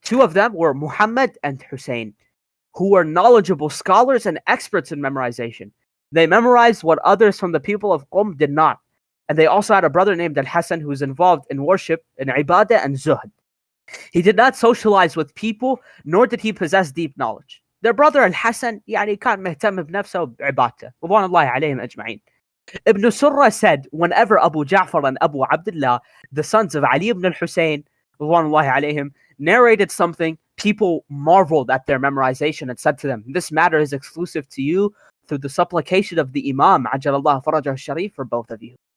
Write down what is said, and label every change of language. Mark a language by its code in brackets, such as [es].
[en] 2 of them were Muhammad and Hussein, who were knowledgeable scholars and experts in memorization. They memorized what others from the people of Qum did not. And they also had a brother named Al-Hasan who was involved in worship, in ibadah and zuhd. He did not socialize with people, nor did he possess deep knowledge. Their brother [ar] Al-Hasan, كان مهتم بنفسه بعبادته. رضوان الله عليهم أجمعين. [en] Ibn Surra said, whenever Abu Ja'far and Abu Abdullah, the sons of Ali ibn al-Husayn, [ar] رضوان الله عليهم, [en] narrated something, people marveled at their memorization and said to them, this matter is exclusive to you through the supplication of the Imam, [ar] عجل الله فرجه الشريف, [en] for both of you.